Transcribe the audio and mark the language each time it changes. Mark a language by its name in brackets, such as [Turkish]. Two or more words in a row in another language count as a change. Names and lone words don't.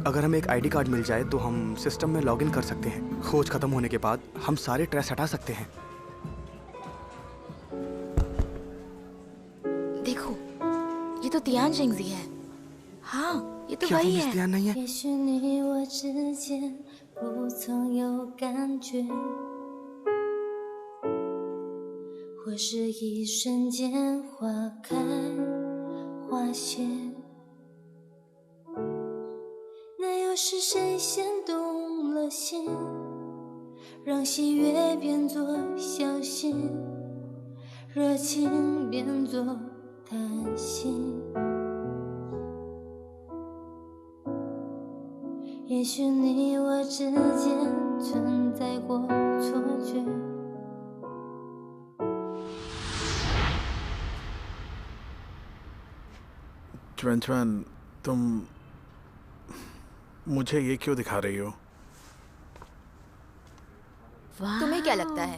[Hindi] अगर हमें एक [English] ID card [Hindi] मिल जाए तो हम सिस्टम में लॉगिन कर सकते हैं। खोज खत्म होने के बाद हम सारे ट्रेस हटा सकते हैं। देखो, ये तो तियानजिंग जी है। हाँ, ये तो क्या वही वो है। मिस्टियान नहीं है? [Chinese] 不曾有感觉，或是一瞬间花开花谢，那又是谁先动了心，让喜悦变作小心，热情变作贪心。也许你我之间存在过错觉。 [Hindi] ट्वेंटी तुम मुझे ये क्यों दिखा रही हो? तुम्हें क्या लगता है?